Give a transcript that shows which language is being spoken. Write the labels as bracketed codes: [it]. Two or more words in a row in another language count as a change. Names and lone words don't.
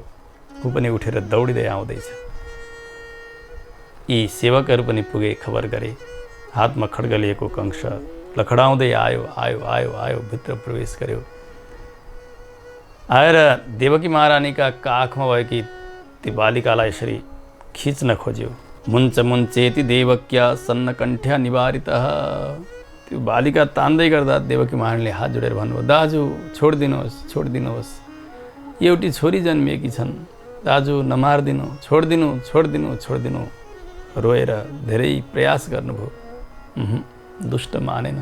[ne] ऊ पनि उठेर दौडिँदै आउँदैछ। यी सेवकहरू पनि पुगे, खबर गरे। हातमा खड्ग लिएको कंस लखडाउँदै आयो आयो आयो आयो भित्र प्रवेश गर्यो। आएर देवकी महारानीका काखमा भएकी ती बालिकालाई यसरी खिच्न खोज्यो। [sa] मुञ्च मुञ्चेति देवक्या सन्नकण्ठ्या निवारितः। [ne] त्यो बालिका तान्दै गर्दा देवकी महारानीले हात जोडेर भन्नुभयो, दाजु छोडिदिनुहोस्, छोडिदिनुहोस्, एउटी छोरी जन्मिएकी छन्, दाजु नमार्दिनु, छोडिदिनु छोडिदिनु छोडिदिनु। रोएर धेरै प्रयास गर्नुभयो, दुष्ट मानेन।